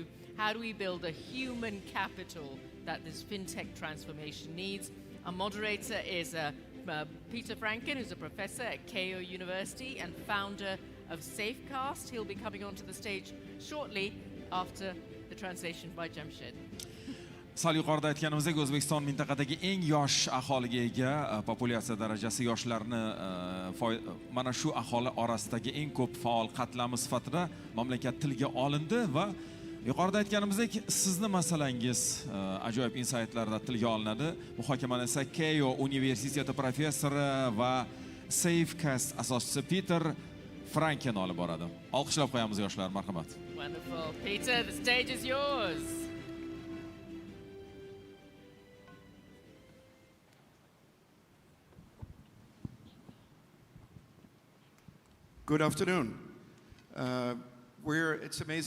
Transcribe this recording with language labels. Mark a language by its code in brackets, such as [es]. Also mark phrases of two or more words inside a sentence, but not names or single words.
[en] How do we build a human capital that this fintech transformation needs? Our moderator is Peter Franken, who's a professor at Co University and founder of Safecast. He'll be coming onto the stage shortly after the translation by Jamshed. [uz] Sal yuqorida aytganimizdek, O'zbekiston mintaqadagi eng yosh aholiga ega, populyatsiya darajasi yoshlarni mana shu aholi orasidagi eng ko'p faol qatlami sifatida mamlakat tilga olindi va yuqorida aytganimizdek, sizni masalangiz ajoyib insaytlarda tilga olinadi. Muhokamani esa Co universiteti professori va Safecast asoschisi Peter Franken olib boradi. Olqishlab qo'yamiz yoshlar, marhamat. [en] Wonderful. Peter, the stage is yours. Good afternoon. It's amazing.